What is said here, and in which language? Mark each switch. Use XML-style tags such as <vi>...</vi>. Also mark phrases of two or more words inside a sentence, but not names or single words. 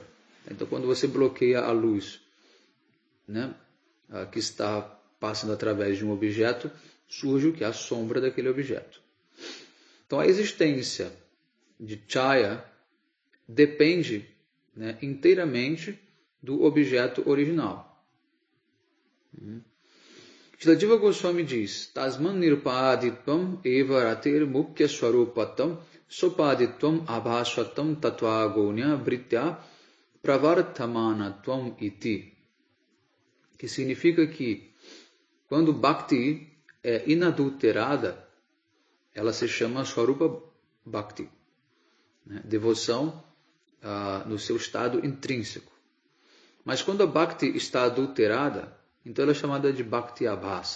<pt>Então, quando você bloqueia a luz, né, que está passando através de um objeto, surge o que é a sombra daquele objeto. Então, a existência de chaya depende, né, inteiramente do objeto original. Shrila Goswami diz:</pt> <sa>तस्मान् निरुपाधित्वम् एव रतिर् मुख्य स्वरूपताम् सोपाधित्वम् आभास्वताम् तत्वगोण्य भृत्य प्रवर्तमानत्वम् इति.</sa> <pt>Que significa que quando Bhakti é inadulterada, ela se chama Swarupa Bhakti, né? Devoção no seu estado intrínseco. Mas quando a Bhakti está adulterada, então ela é chamada de Bhakti Abhasa.</pt>